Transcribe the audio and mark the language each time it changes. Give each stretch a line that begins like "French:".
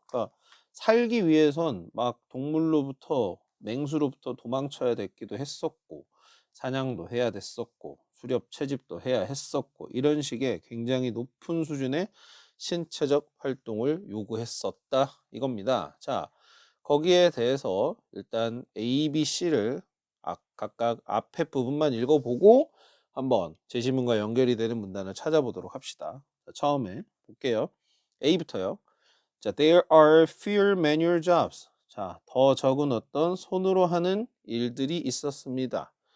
Korean: 그러니까 살기 위해선 막 동물로부터 맹수로부터 도망쳐야 됐기도 했었고 사냥도 해야 됐었고 수렵 채집도 해야 했었고 이런 식의 굉장히 높은 수준의 신체적 활동을 요구했었다 이겁니다. 자, 거기에 대해서 일단 A, B, C를 각각 앞에 부분만 읽어보고 한번 제시문과 연결이 되는 문단을 찾아보도록 합시다. 자, 처음에 볼게요. A부터요.
English: 자, there are fewer manual jobs.
Korean: 자, 더 적은 어떤 손으로 하는 일들이 있었습니다.